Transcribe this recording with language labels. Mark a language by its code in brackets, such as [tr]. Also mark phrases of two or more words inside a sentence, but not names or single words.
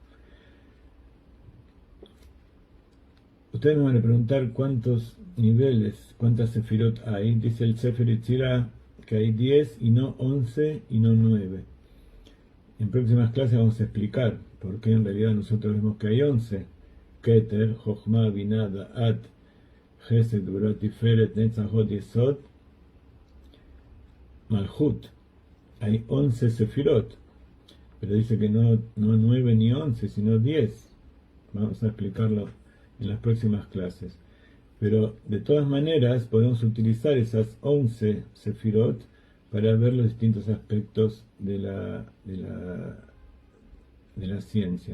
[es] Ustedes me van a preguntar cuántos niveles, cuántas Sefirot hay. Dice el Sefer Yetzirah que hay 10 y no 11 y no 9. En próximas clases vamos a explicar por qué en realidad nosotros vemos que hay 11. Keter, Jochma, Binah, Da'at, Chesed, Gvurah, Tiferet, Netzachot, Yesod, Malchut. Hay 11 Sefirot, pero dice que no 9 ni 11, sino 10. Vamos a explicarlo en las próximas clases. Pero de todas maneras podemos utilizar esas 11 Sefirot para ver los distintos aspectos de la ciencia.